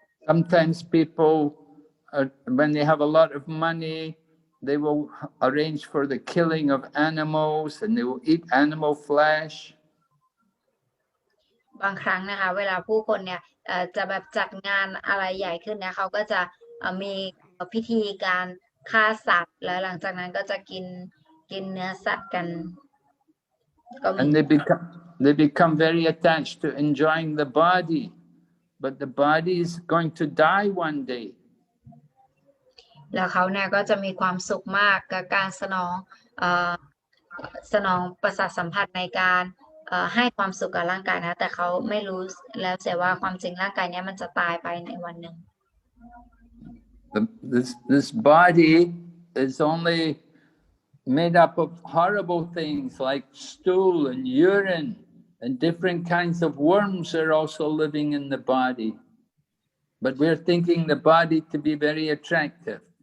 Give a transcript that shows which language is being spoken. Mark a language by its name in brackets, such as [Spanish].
[English] Sometimes people, when they have a lot of money, they will arrange for the killing of animals, and they will eat animal flesh. [Thai] บางครั้งนะคะเวลาผู้คนเนี่ยจะแบบจัดงานอะไรใหญ่ขึ้นเนี่ยเขาก็จะมี พิธีการฆ่าสัตว์แล้วหลังจากนั้นก็จะกินเนื้อสัตว์กันก็มี [English] And they become very attached to enjoying the body, but the body is going to die one day. [Thai] แล้วเขาเนี่ยก็จะมีความสุขมากกับการสนองประสาทสัมผัสในการให้ความสุขกับร่างกายนะแต่เขาไม่รู้แล้วเสียว่าความจริงร่างกายนี้มันจะตายไปในวันหนึ่ง [English] This body is only made up of horrible things like stool and urine, and different kinds of worms are also living in the body. But we're thinking the body to be very attractive.